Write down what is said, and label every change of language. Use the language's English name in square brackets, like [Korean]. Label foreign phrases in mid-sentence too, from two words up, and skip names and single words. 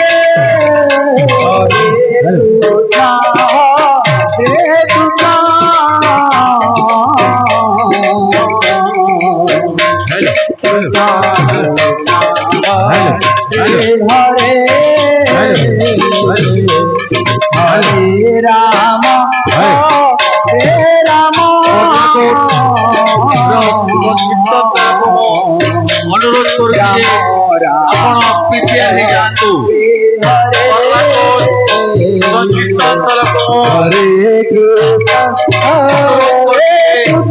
[Sanskrit] হরে কৃষ্ণ হরে কৃষ্ণ হরে হরে রাম হরে রাম [Bangla] অনুরোধ করছি [Odia] ଆପଣ ପ୍ରିପେୟାର ହେଇଯାଆନ୍ତୁ ସଂକୀର୍ତ୍ତନ ସ୍ଥଳକୁ [Sanskrit] ହରେ କୃଷ୍ଣ ହରେ କୃଷ୍ଣ